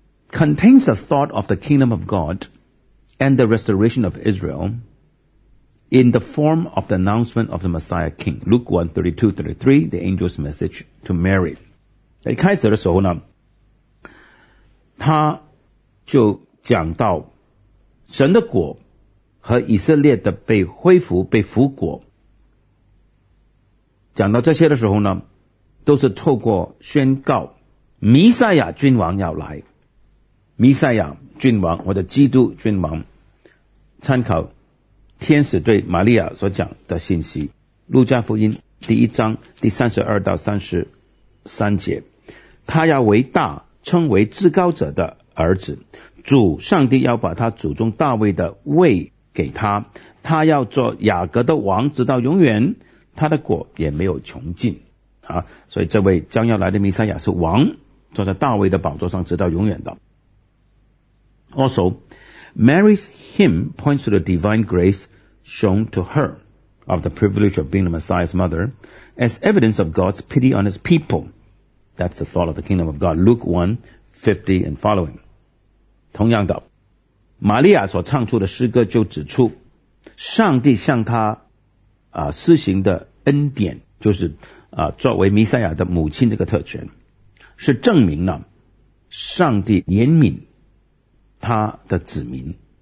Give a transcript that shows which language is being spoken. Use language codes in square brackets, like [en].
[en] Contains a thought of the kingdom of God and the restoration of Israel in the form of the announcement of the Messiah King. Luke 1:32-33, the angel's message to Mary. [zh] 在开始的时候呢，他就讲到神的国和以色列的被恢复、被复国。讲到这些的时候呢，都是透过宣告弥赛亚君王要来，弥赛亚君王或者基督君王。参考天使对玛利亚所讲的信息，路加福音第一章第32-33节，他要为大，称为至高者的儿子，主上帝要把他祖宗大卫的位给他，他要做雅各的王直到永远，他的国也没有穷尽啊。所以这位将要来的弥赛亚是王，坐在大卫的宝座上直到永远的。 [en] Also Mary's hymn points to the divine grace shown to her of the privilege of being the Messiah's mother as evidence of God's pity on his people. That's the thought of the kingdom of God, Luke 1:50 and following. [zh] 同样的，玛利亚所唱出的诗歌就指出上帝向他施行的恩典，就是作为弥赛亚的母亲这个特权，是证明了上帝怜悯他的子民。